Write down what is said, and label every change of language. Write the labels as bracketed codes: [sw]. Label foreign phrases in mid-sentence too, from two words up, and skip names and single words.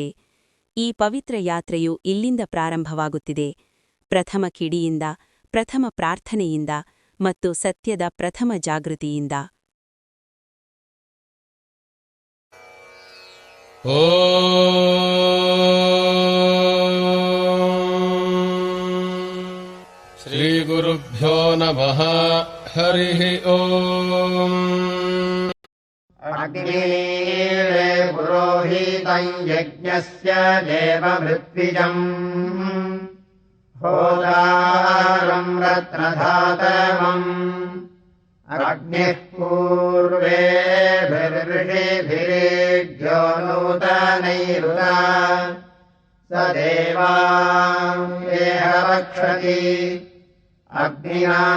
[kn] ಈ ಪವಿತ್ರ ಯಾತ್ರೆಯು ಇಲ್ಲಿಂದ ಪ್ರಾರಂಭವಾಗುತ್ತಿದೆ, ಪ್ರಥಮ ಕಿಡಿಯಿಂದ, ಪ್ರಥಮ ಪ್ರಾರ್ಥನೆಯಿಂದ ಮತ್ತು ಸತ್ಯದ ಪ್ರಥಮ ಜಾಗೃತಿಯಿಂದ. [sa] ಶ್ರೀಗುರುಭ್ಯೋ ನಮಃ. ಹರಿಃ ಓಂ. ಅಗ್ನಿರೇ ಪುರೋಹಿತಂ ಯಜ್ಞಸ್ಯ ದೇವಭೃತ್ವಿಜಂ ಹೋತಾರಂ ರತ್ನಧಾತಮಂ ಅಗ್ನಿಃ ಪೂರ್ವೇಭಿರ್ಷಿಭಿರೇಭ್ಯೋ ನೂತನೈರುತ ಸ ದೇವಾಂ ಯೇಹ ರಕ್ಷತಿ ಅಗ್ನಿನಾ